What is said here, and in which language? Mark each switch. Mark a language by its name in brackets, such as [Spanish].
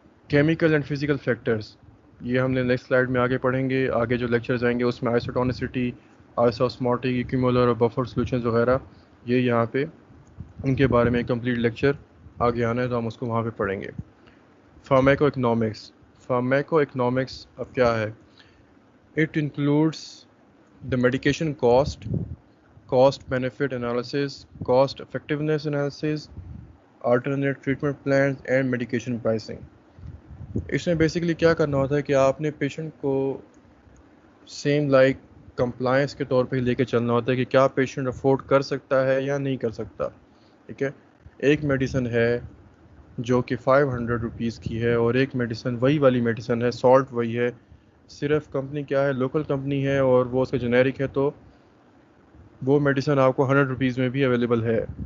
[Urdu] Chemical and physical factors یہ ہم نے نیکسٹ سلائیڈ میں آگے پڑھیں گے. آگے جو لیکچرز آئیں گے اس میں آئسوٹونسٹی، آئسوسموٹک، ایکیومولر اور بفر سولوشنز وغیرہ یہ یہاں پہ ان کے بارے میں کمپلیٹ لیکچر آگے آنا ہے تو ہم اس کو وہاں پہ پڑھیں گے. فارمیکو اکنامکس. فارمیکو اکنامکس اب کیا ہے؟ [English] It includes the medication cost benefit analysis, cost effectiveness analysis, alternate treatment plans and medication pricing. [Urdu] اس میں بیسیکلی کیا کرنا ہوتا ہے کہ آپ نے پیشنٹ کو سیم لائک کمپلائنس کے طور پہ لے کے چلنا ہوتا ہے کہ کیا پیشنٹ افورڈ کر سکتا ہے یا نہیں کر سکتا. ٹھیک ہے، ایک میڈیسن ہے جو کہ 500 روپیز کی ہے اور ایک میڈیسن وہی والی میڈیسن ہے، سالٹ وہی ہے، صرف کمپنی کیا ہے لوکل کمپنی ہے اور وہ اس کا جنیرک ہے تو وہ میڈیسن آپ کو 100 روپیز میں بھی اویلیبل ہے.